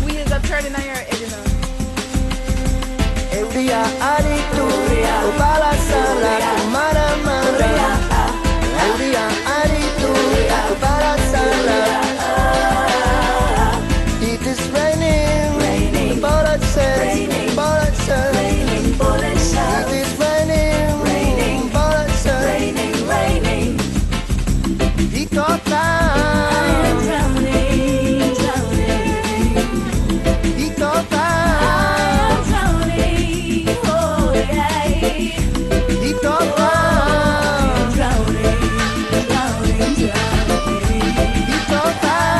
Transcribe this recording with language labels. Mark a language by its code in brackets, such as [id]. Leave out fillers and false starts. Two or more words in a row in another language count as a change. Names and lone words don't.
[eu] Txordinaia egin da. Euria aritu, obala zala, kumara-mara. Euria aritu, obala zala. [en] It is raining, bullets said, bullets said. It is raining, bullets said. Ikota, Ikota, Ikota, Ikota.